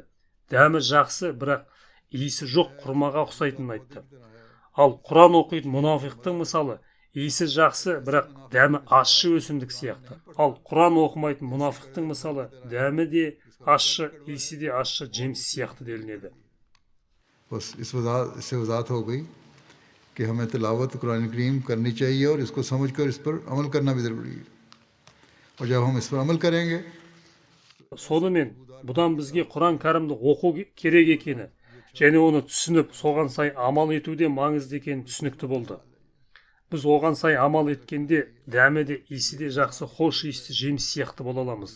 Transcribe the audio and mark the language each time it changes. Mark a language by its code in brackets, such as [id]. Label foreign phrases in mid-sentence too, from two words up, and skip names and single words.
[kk] Дәмі жақсы, бірақ иісі жоқ құрмаға ұқсайтынын айтты. Ал Құран оқитын мұнафиқтың мысалы, иісі жақсы, бірақ дәмі ащы өсімдік сияқты. Ал Құран оқымайтын мұнафиқтың мысалы, дәмі де ащы, иісі де ащы жеміс сияқты делінеді. [ur] بس اس سے وضاحت ہو گئی کہ ہمیں تلاوت قرآن کریم کرنی چاہیے اور اس کو سمجھ کر اس پر عمل کرنا بھی ضروری ہے اور جب ہم اس پر عمل کریں گے [kk] Сонымен, бұдан бізге Құран кәрімді оқу керек екені, және оны түсініп, соған сай амал етуде маңызды екені түсінікті болды. Біз оған сай амал еткенде, дәмі де, иісі де жақсы, хош иісті жеміс сияқты бола аламыз.